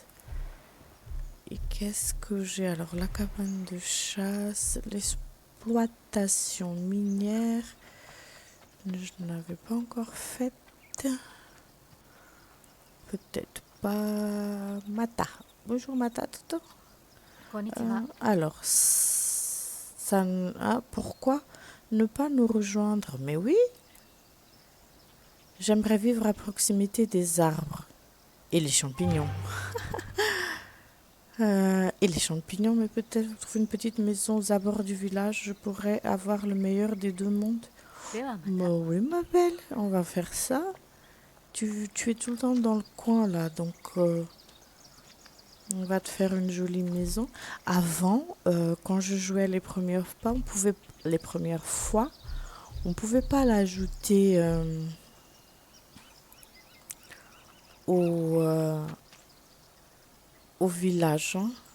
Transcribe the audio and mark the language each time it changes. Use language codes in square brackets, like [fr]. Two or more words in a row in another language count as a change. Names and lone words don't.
[fr] Et qu'est-ce que j'ai? Alors, la cabane de chasse, l'exploitation minière. Je ne l'avais pas encore faite. Peut-être pas. Mata. Bonjour Mata, Toto. [ja] こんにちは。 [fr] Alors, pourquoi ne pas nous rejoindre? Mais oui, j'aimerais vivre à proximité des arbres et les champignons. Et les champignons, mais peut-être trouver une petite maison aux abords du village, je pourrais avoir le meilleur des deux mondes. [ja] ではまた。 [fr] Bah oui, ma belle, on va faire ça. Tu es tout le temps dans le coin là, donc on va te faire une jolie maison. Avant, quand je jouais les premières fois, on pouvait pas l'ajouter au, euh, au village, hein.